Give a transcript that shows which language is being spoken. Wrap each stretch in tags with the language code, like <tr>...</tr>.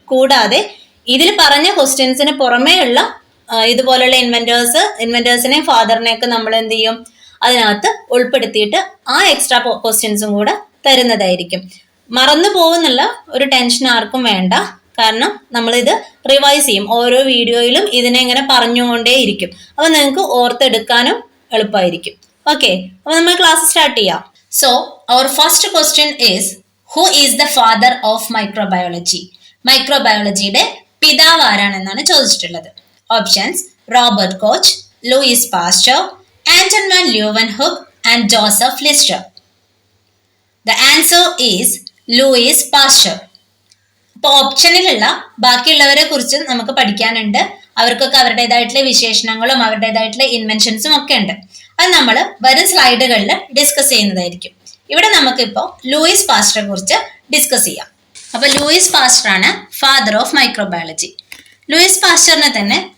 <ml>കൂടാതെ ഇതിൽ പറഞ്ഞ ക്വസ്റ്റ്യൻസിന് പുറമേയുള്ള ഇതുപോലുള്ള ഇൻവെന്റേഴ്സിനെയും ഫാദറിനെയൊക്കെ നമ്മൾ എന്ത് ചെയ്യും, അതിനകത്ത് ഉൾപ്പെടുത്തിയിട്ട് ആ എക്സ്ട്രാ ക്വസ്റ്റ്യൻസും കൂടെ തരുന്നതായിരിക്കും. മറന്നു പോകുന്നുള്ള ഒരു ടെൻഷൻ ആർക്കും വേണ്ട. കാരണം നമ്മളിത് റിവൈസ് ചെയ്യും. ഓരോ വീഡിയോയിലും ഇതിനെ ഇങ്ങനെ പറഞ്ഞുകൊണ്ടേയിരിക്കും. അപ്പൊ നിങ്ങൾക്ക് ഓർത്തെടുക്കാനും എളുപ്പമായിരിക്കും. ഓക്കെ, അപ്പൊ നമ്മൾ ക്ലാസ് സ്റ്റാർട്ട് ചെയ്യാം.</ml> <en>So, our first question is, who is the father of microbiology?</en> <ml>മൈക്രോബയോളജിയുടെ പിതാവ് ആരാണെന്നാണ് ചോദിച്ചിട്ടുള്ളത്. Options: Robert coach, Louis Pasteur, Anton van ല്യൂവൻഹുക്ക് and Joseph ലിസ്റ്റർ.</ml> <en>The answer is Louis Pasteur.</en> <ml>അപ്പോൾ ഓപ്ഷനിലുള്ള ബാക്കിയുള്ളവരെ കുറിച്ച് നമുക്ക് പഠിക്കാനുണ്ട്. അവർക്കൊക്കെ അവരുടേതായിട്ടുള്ള വിശേഷണങ്ങളും അവരുടേതായിട്ടുള്ള ഇൻവെൻഷൻസും ഒക്കെ ഉണ്ട്. അത് നമ്മൾ വരും സ്ലൈഡുകളിൽ ഡിസ്കസ് ചെയ്യുന്നതായിരിക്കും. ഇവിടെ നമുക്കിപ്പോൾ ലൂയിസ് പാസ്റ്ററെ കുറിച്ച് ഡിസ്കസ് ചെയ്യാം. അപ്പൊ ലൂയിസ് പാസ്റ്റർ ആണ്</ml> <en>Father of microbiology.</en> <ml>ലൂയിസ് പാസ്റ്ററിനെ തന്നെ</ml>